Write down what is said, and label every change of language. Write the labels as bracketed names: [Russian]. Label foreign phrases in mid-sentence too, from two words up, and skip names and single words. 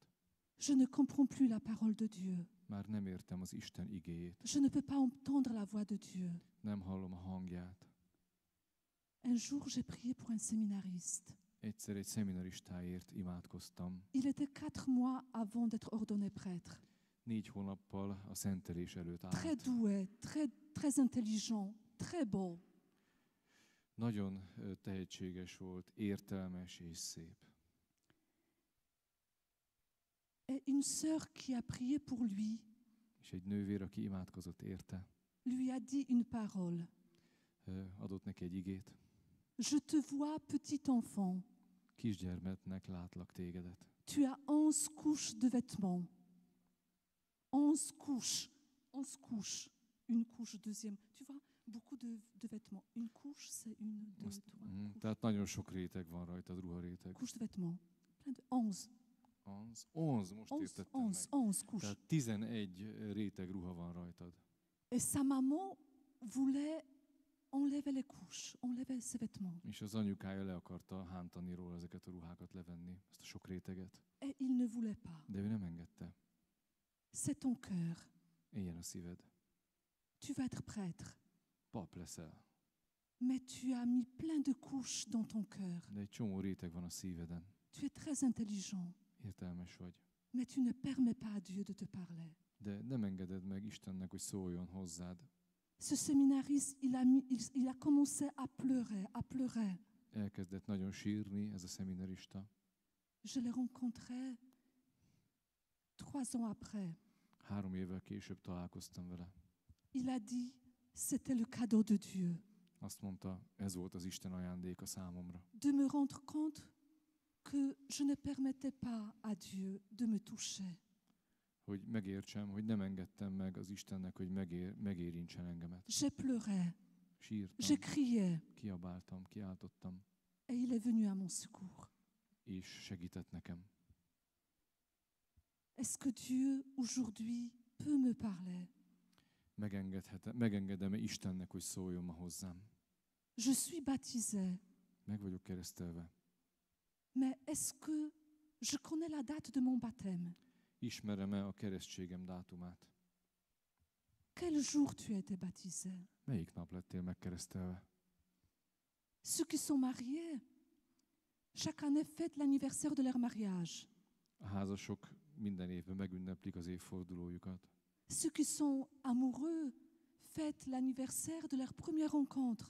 [French] Je ne comprends plus la parole de Dieu. [Hungarian] Már nem értem az Isten igéjét, [French] Je ne peux pas entendre la voix de Dieu. [Hungarian] nem hallom a hangját. [French] Un jour, j'ai prié pour un séminariste. [Hungarian] Egyszer egy szeminaristáért imádkoztam. [French] Il était 4 mois avant d'être ordonné prêtre. [Hungarian] 4 hónappal a szentelés előtt [French] Très [Hungarian] állt. [French] doué, très intelligent, très beau. [Hungarian] Nagyon tehetséges volt, értelmes és szép. [French] Et une sœur qui a prié pour lui [Hungarian] És egy nővér, aki imádkozott érte, [French] lui a dit une parole. [Hungarian] adott neki egy igét. [French] Je te vois, petit enfant. [Hungarian] Kisgyermeknek látlak tégedet. [French] Tu as 11 couches de vêtements. 11 couches. 11 couches. Une couche, deuxième. Tu vois, beaucoup de vêtements. Une couche, c'est une, deux, trois. Couche. [Hungarian] Tehát nagyon sok réteg van rajtad, ruharéteg. [French] Couche de vêtements. Plein de 11. 11, [Hungarian] most [French] 11, [Hungarian] értettem [French] 11, [Hungarian] meg. [French] 11 couches. [Hungarian] Tehát 11 réteg ruha van rajtad. [French] Et sa maman voulait enlever les couches, enlever ses vêtements. [Hungarian] És az anyukája le akarta hántani róla ezeket a ruhákat levenni, ezt a sok réteget. [French] Et il ne voulait pas. [Hungarian] De ő nem engedte. [French] C'est ton cœur. [Hungarian] Éljen a szíved. [French] Tu vas être prêtre. [Hungarian] Pap leszel. [French] Mais tu as mis plein de couches dans ton cœur. [Hungarian] De egy csomó réteg van a szíveden. [French] Tu es très intelligent. [Hungarian] Értelmes vagy. [French] Mais tu ne permets pas à Dieu de te parler. [Hungarian] De nem engeded meg Istennek, hogy szóljon hozzád. [French] Ce séminariste, il a commencé à pleurer, à pleurer. [Hungarian] Elkezdett nagyon sírni ez a szeminarista. [French] Je l'ai rencontré 3 ans après. [Hungarian] 3 évvel később találkoztam vele. [French] Il a dit, c'était le cadeau de Dieu. [Hungarian] Azt mondta, ez volt az Isten ajándéka számomra. [French] De me rendre compte que je ne permettais pas à Dieu de me toucher. [Hungarian] Hogy megértsem, hogy nem engedtem meg az Istennek, hogy megérintsen engemet. [French] J'ai pleuré, [Hungarian] Sírtam, [French] j'ai crié, [Hungarian] kiabáltam, kiáltottam, [French] et il est venu à mon secours. [Hungarian] és segített nekem. [French] Est-ce que Dieu, aujourd'hui, peut me parler? [Hungarian] Megengedem-e Istennek, hogy szóljon ma hozzám? [French] Je suis baptisée, [Hungarian] Meg vagyok keresztelve. [French] mais est-ce que je connais la date de mon baptême? [Hungarian] Ismerem-e a keresztségem dátumát? [French] Quel jour tu as été baptisé? [Hungarian] Melyik nap lettél megkeresztelve? [French] Ceux qui sont mariés, chaque année fêtent l'anniversaire de leur mariage. [Hungarian] A házasok minden évben megünneplik az évfordulójukat. [French] Ceux qui sont amoureux fêtent l'anniversaire de leur première rencontre.